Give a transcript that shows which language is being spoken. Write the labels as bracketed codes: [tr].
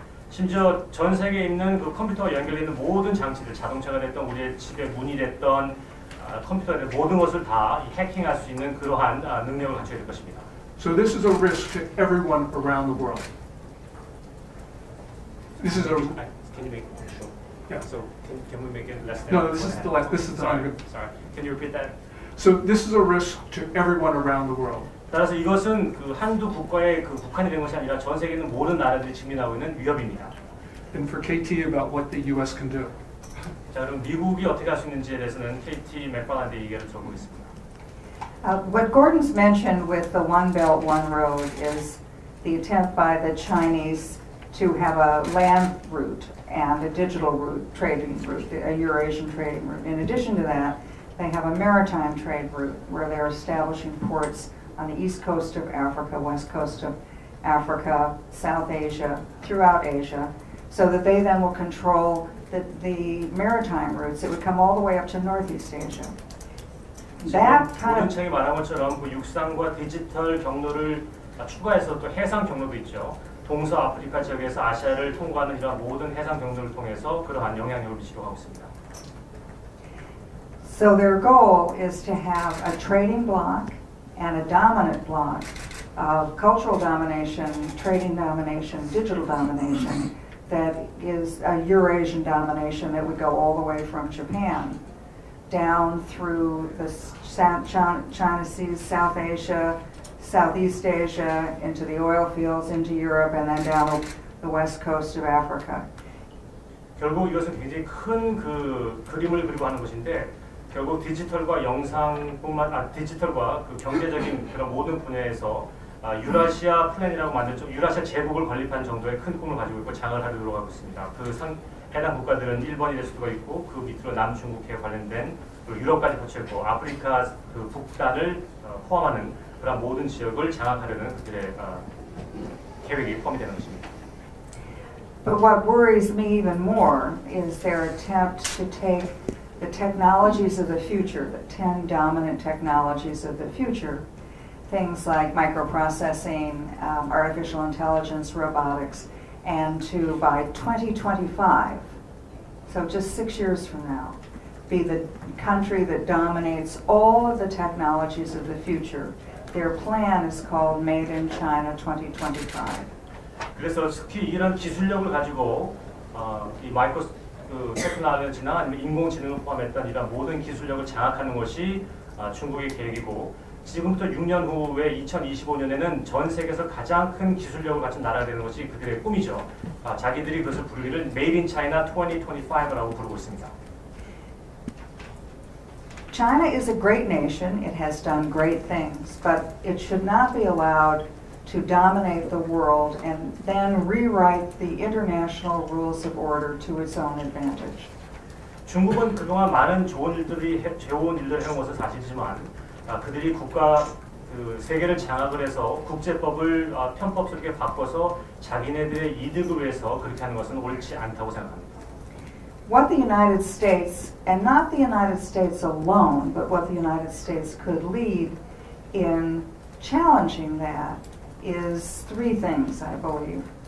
[ko] 심지어 전 세계에 있는 그 컴퓨터와 연결되는 모든 장치들, 자동차가 됐던 우리의 집의 문이 됐던 컴퓨터가 됐던 모든 것을 다 해킹할 수 있는 그러한 능력을 갖춰야 될 것입니다. [en] So this is a risk to everyone around the world. This is a. Can you make it short? Yeah. So can we make it less than? No, this is the last. This is the. Sorry. Can you repeat that? So this is a risk to everyone around the world. [ko] 따라서 이것은 그 한두 국가의 그 국한이 된 것이 아니라 전 세계에 있는 모든 나라들이 직면하고 있는 위협입니다. [en] And for KT about what the U.S. can do. [ko] 자, 그럼 미국이 어떻게 할 수 있는지에 대해서는 KT 맥파란드 얘기를 적어보겠습니다. [en] What Gordon's mentioned with the One Belt, One Road is the attempt by the Chinese to have a land route and a digital route, trading route, a Eurasian trading route. In addition to that, they have a maritime trade route where they're establishing ports on the east coast of Africa, west coast of Africa, South Asia, throughout Asia, so that they then will control the maritime routes. It would come all the way up to Northeast Asia. That kind of [ko] 책이 말한 것처럼 그 육상과 디지털 경로를 추가해서 또 해상 경로도 있죠. 동서 아프리카 지역에서 아시아를 통과하는 이런 모든 해상 경로를 통해서 그러한 영향력을 미치려고 하고 있습니다. [en] So their goal is to have a trading bloc and a dominant bloc of cultural domination, trading domination, digital domination that is a Eurasian domination that would go all the way from Japan down through the China Seas, South Asia, Southeast Asia, into the oil fields, into Europe, and then down the west coast of Africa. [ko] 결국 이것은 굉장히 큰 그 그림을 그리고 하는 것인데 결국 디지털과 영상뿐만 디지털과 그 경제적인 그런 모든 분야에서 유라시아 플랜이라고 만든 유라시아 제국을 건립한 정도의 큰 꿈을 가지고 있고 장을 하려고 하고 있습니다. 해당 국가들은 일본이 될 수도 있고 그 밑으로 남중국해 관련된 유럽까지 거쳐 있고 아프리카 그 북단을 포함하는 그런 모든 지역을 장악하려는 그들의 계획이 포함이 되는 것입니다. [en] But what worries me even more is their attempt to take the technologies of the future, the 10 dominant technologies of the future, things like microprocessing, artificial intelligence, robotics, and to, by 2025, so just 6 years from now, be the country that dominates all of the technologies of the future. Their plan is called Made in China 2025. [ko] 그래서 특히 이런 기술력을 가지고 이 마이크로 테크놀로지나 아니면 인공지능을 포함했던 이런 모든 기술력을 장악하는 것이 중국의 계획이고, 지금부터 6년 후에 2025년에는 전 세계에서 가장 큰 기술력을 갖춘 나라가 되는 것이 그들의 꿈이죠. 자기들이 그것을 부르기를 Made in China 2025라고 부르고 있습니다. [en] China is a great nation. It has done great things, but it should not be allowed to dominate the world and then rewrite the international rules of order to its own advantage. [ko] 중국은 그동안 많은 좋은 일들을 해온 것은 사실이지만 그들이 세계를 장악을 해서 국제법을 편법스럽게 바꿔서 자기네들의 이득을 위해서 그렇게 하는 것은 옳지 않다고 생각합니다. [en] What the United States, and not the United States alone, but what the United States could lead in challenging that is three things, I believe.